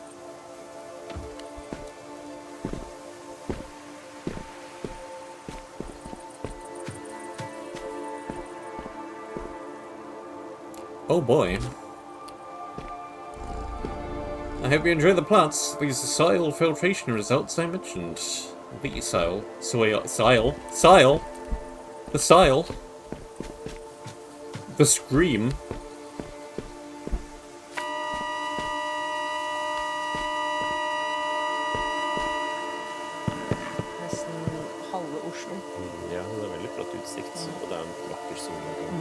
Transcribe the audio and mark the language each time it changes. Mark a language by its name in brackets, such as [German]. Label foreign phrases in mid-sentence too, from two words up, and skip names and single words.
[English] Oh boy. I hope you enjoy the plots. These soil filtration results I mentioned. The soil. The soil. The scream. [Norwegian] Nesten halve Oslo. Ja, det er veldig flott utsikt, og det er en vakker sol.